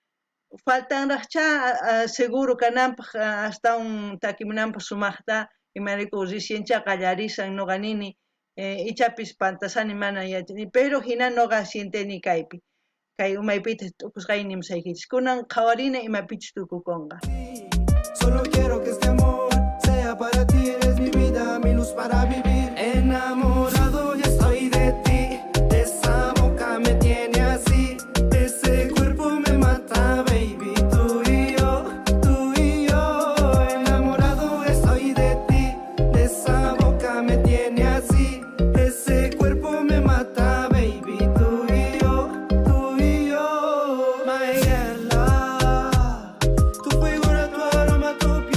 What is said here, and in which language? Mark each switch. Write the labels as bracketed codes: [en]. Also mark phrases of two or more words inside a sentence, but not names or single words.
[qu] Faltanraqcha seguro kananpaq astawan takimunanpaq sumaqta, imarayku reciencha qallarishan noqa nini, ichapis pantasani mana yachani, pero hina noqa sienteni kaypi, kay umaypita t'ukusqayni musaykichis, kunan qhawarina imapichus tukukunqa. [es] Solo quiero que este amor sea para ti, eres mi vida, mi luz para vivir. Enamorado ya estoy de ti, esa boca me tiene así, ese cuerpo me mata, baby, tú y yo, tú y yo. Enamorado estoy de ti, esa boca me tiene así, ese cuerpo me mata, baby, tú y yo, tú y yo. [en] My girl, [es] tu figura, tu aroma, tu